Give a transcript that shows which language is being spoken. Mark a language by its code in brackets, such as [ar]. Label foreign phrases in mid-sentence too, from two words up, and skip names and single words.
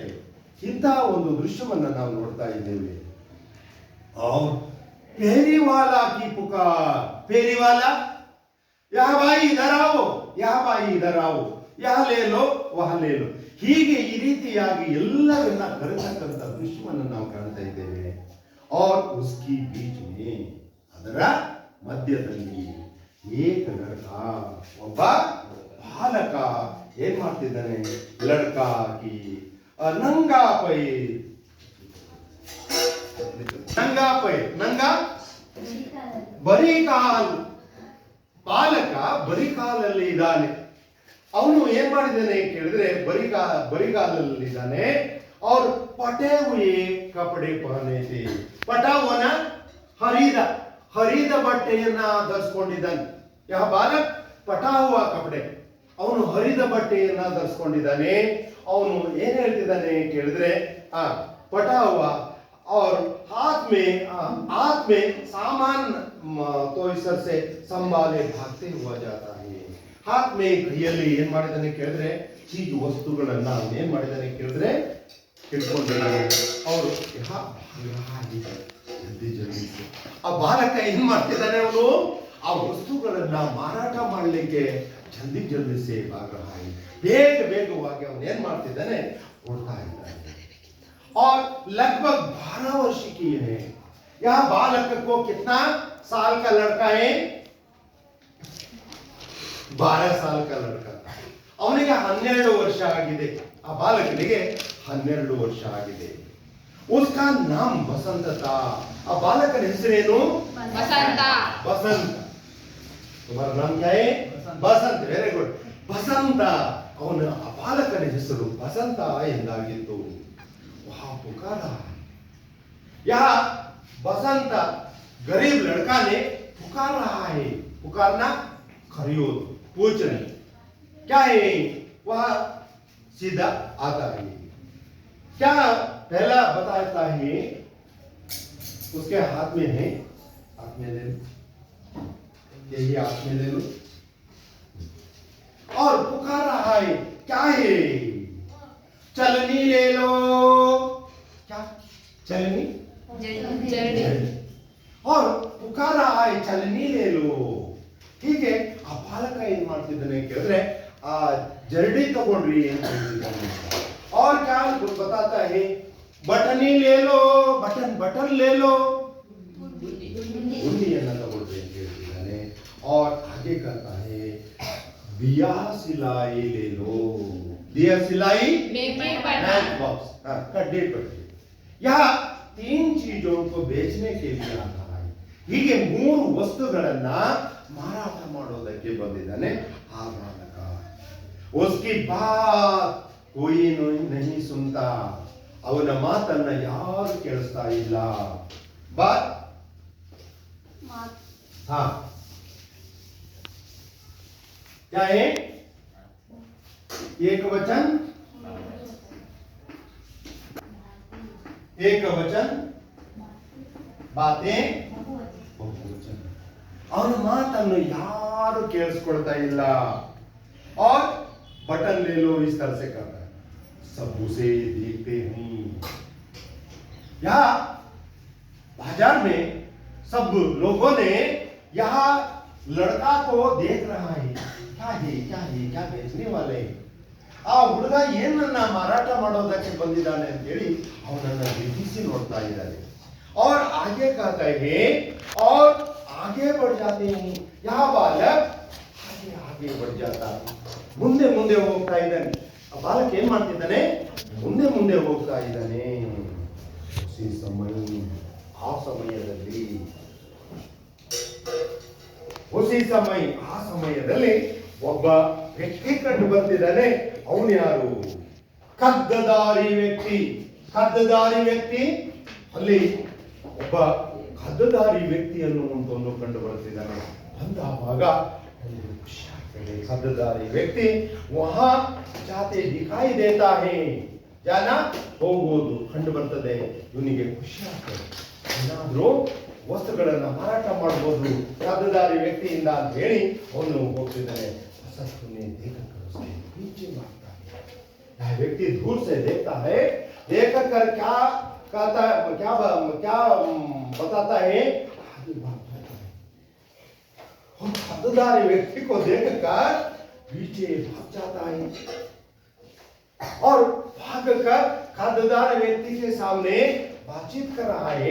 [kn] ಇಂಥ ಒಂದು ದೃಶ್ಯವನ್ನ ನಾವು ನೋಡ್ತಾ ಇದ್ದೇವೆ. [hi] फेरीवाला की पुकार, फेरीवाला यह भाई इधर आओ, यह भाई इधर आओ, यह ले लो वह ले लो, [kn] ಹೀಗೆ ಈ ರೀತಿಯಾಗಿ ಎಲ್ಲರನ್ನ ಕರೆತಕ್ಕಂಥ ದೃಶ್ಯವನ್ನು ನಾವು ಕಾಣ್ತಾ ಇದ್ದೇವೆ. [hi] और उसकी बीच में, [kn] ಅದರ ಮಧ್ಯದಲ್ಲಿ [hi] एक लड़का, [kn] ಒಬ್ಬ ಬಾಲಕ ಏನ್ ಮಾಡ್ತಿದ್ದಾನೆ, [hi] लड़का की नंगा पैर, नंगा [kn] ಬರೀ ಕಾಲ್, ಬಾಲಕ ಬರಿಗಾಲಲ್ಲಿ ಇದ್ದಾನೆ. ಅವನು ಏನ್ ಮಾಡಿದ್ದಾನೆ ಕೇಳಿದ್ರೆ ಬರಿಗಾಲಲ್ಲಿ ಇದ್ದಾನೆ. [hi] और पटे हुए कपड़े पहने थे. [kn] ಪಟಾವನ ಹರಿದ ಬಟ್ಟೆಯನ್ನ ಧರಿಸ್ಕೊಂಡಿದ್ದಾನೆ. [hi] यह बालक पटा हुआ कपड़े, [kn] ಅವನು ಹರಿದ ಬಟ್ಟೆಯನ್ನ ಧರಿಸ್ಕೊಂಡಿದ್ದಾನೆ. ಅವನು ಏನ್ ಹೇಳ್ತಿದ್ದಾನೆ ಕೇಳಿದ್ರೆ [hi] पटा हुआ और हाथ में सामान तो इस तरह से संभाले भागते हुआ जाता है. हाथ में [kn] ಕೈಯಲ್ಲಿ ಏನ್ ಮಾಡಿದಾನೆ ಕೇಳಿದ್ರೆ ಚೀಜ್ ವಸ್ತುಗಳನ್ನ ಏನ್ ಮಾಡಿದಾನೆ ಕೇಳಿದ್ರೆ ಹಿಡ್ಕೊಂಡಿದ್ದಾನೆ. ಅವರು ಜಲ್ದಿ ಆ ಬಾಲಕ ಏನ್ ಮಾಡ್ತಿದ್ದಾನೆ, ಅವನು ಆ ವಸ್ತುಗಳನ್ನ ಮಾರಾಟ ಮಾಡಲಿಕ್ಕೆ [hi] जल्दी से [kn] ವೇಗವಾಗಿ ಅವನು ಏನ್ ಮಾಡ್ತಿದ್ದಾನೆ, ಕೊಡ್ತಾ ಇದ್ದಾನೆ. [hi] और लगभग 12 वर्ष की है. यह बालक को कितना साल का लड़का है, 12 साल का लड़का. [kn] ಅವನಿಗೆ 12 ವರ್ಷ ಆಗಿದೆ. ಆ ಬಾಲಕನಿಗೆ 12 ವರ್ಷ ಆಗಿದೆ. [hi] उसका नाम बसंत था. [kn] ಆ ಬಾಲಕನ ಹೆಸರೇನು, ಬಸಂತ. [hi] तुम्हारा नाम क्या है, बसंत. [en] very good, [kn] ಬಸಂತ. ಅವನ ಆ ಬಾಲಕನ ಹೆಸರು ಬಸಂತ ಎಂದಾಗಿತ್ತು. [hi] वहां पुकारा, यहाँ बसंत गरीब लड़का ने पुकार रहा है. पुकारना खरीद, पूछना क्या है, वह सीधा आता है. क्या पहला बताता है, उसके हाथ में है, हाथ में ले लो, यही हाथ में ले लो और पुकार रहा है। क्या है? चलनी ले लो। क्या? चलनी और पुकार रहा है, चलनी ले लो। ठीक है, [kn] ಆ ಬಾಲಕ ಏನ್ ಮಾಡ್ತಿದ್ದಾನೆ ಕೇಳಿದ್ರೆ ಆ ಜರಡಿ ತಗೊಂಡ್ರಿ ಅಂತ ಹೇಳ್ತಿದ್ದಾನೆ। [hi] और क्या बताता है? बटनी ले लो, बटन बटन ले लो, [kn] गुंडियನ್ನ ತಗೊಳ್ರಿ ಅಂತ ಹೇಳ್ತಿದ್ದಾನೆ। [hi] और आगे कहता है दिया सिलाई ले लो, दिया सिलाई [en] match box [kn] ಕಡ್ಡಿ ಪೆಟ್ಟಿ। [hi] यहाँ 3 चीजों को बेचने के लिए आता है। [kn] ಹೀಗೆ 3 ವಸ್ತುಗಳನ್ನ ಮಾರಾಟ ಮಾಡೋದಕ್ಕೆ ಬಂದಿದ್ದಾನೆ ಆ ಬಾಲಕ। [hi] उसकी बात कोई नहीं सुनता, [kn] ಅವನ ಮಾತನ್ನ ಯಾರು ಕೇಳಿಸ್ತಾ ಇಲ್ಲ। [hi] बात हाँ क्या है? एक वचन, एक वचन, बातें ಬಹುವಚನ। [kn] ಅವನ ಮಾತನ್ನು ಯಾರು ಕೇಳಿಸ್ಕೊಳ್ತಾ ಇಲ್ಲ। [hi] और बटन ले लो इस तरह से करता है, सब उसे देखते हैं। यहाँ बाजार में सब लोगों ने यहाँ लड़का को देख रहा है। क्या है, क्या है, क्या बेचने वाले? [kn] ಆ ಹುಡುಗ ಏನನ್ನ ಮಾರಾಟ ಮಾಡೋದಕ್ಕೆ ಬಂದಿದ್ದಾನೆ ಅಂತ ಹೇಳಿ ಅವನನ್ನ ದಿಟ್ಟಿಸಿ ನೋಡ್ತಾ ಇದ್ದಾರೆ। [hi] और आगे कहता है और आगे बढ़ जाते हैं। यह बालक आगे आगे बढ़ जाता है, [kn] ಮುಂದೆ ಮುಂದೆ ಹೋಗ್ತಾ ಇದ್ದಾನೆ। ಆ ಬಾಲಕ ಏನ್ ಮಾಡ್ತಿದ್ದಾನೆ? ಮುಂದೆ ಮುಂದೆ ಹೋಗ್ತಾ ಇದ್ದಾನೆ। [hi] उसी समय [kn] ಆ ಸಮಯದಲ್ಲಿ [hi] उसी समय [kn] ಆ ಸಮಯದಲ್ಲಿ ಒಬ್ಬ ವ್ಯಕ್ತಿ ಕಂಡು ಬರ್ತಿದ್ದಾನೆ। ಅವನು ಯಾರು? ಕದ್ದದಾರಿ ವ್ಯಕ್ತಿ। ಕದ್ದದಾರಿ ವ್ಯಕ್ತಿ ಅಲ್ಲಿ ಒಬ್ಬ ಕದ್ದದಾರಿ ವ್ಯಕ್ತಿಯನ್ನು ಒಂದು ಕಂಡು ಬರ್ತಿದ್ದಾನೆ। ಬಂದಾಗ ಖುಷಿ ಆಗ್ತದೆ। ಕದ್ದದಾರಿ ವ್ಯಕ್ತಿ [hi] वहाँ जाते दिखाई देता है, [kn] ಜನ ಹೋಗೋದು ಕಂಡು ಬರ್ತದೆ। ಇವನಿಗೆ ಖುಷಿ ಆಗ್ತದೆ, ಏನಾದ್ರೂ ವಸ್ತುಗಳನ್ನ ಮಾರಾಟ ಮಾಡಬಹುದು ಕದ್ದದಾರಿ ವ್ಯಕ್ತಿಯಿಂದ ಅಂತ ಹೇಳಿ ಅವನು ಹೋಗ್ತಿದ್ದಾನೆ। [hi] नीचे मारता है। यह व्यक्ति दूर से देखता है, देख कर क्या कहता है, क्या क्या बताता है? आगे भाग जाता है। और खद्दारी व्यक्ति को देखकर पीछे भाग जाता है और भागकर खद्दार व्यक्ति के सामने बातचीत कर रहा है।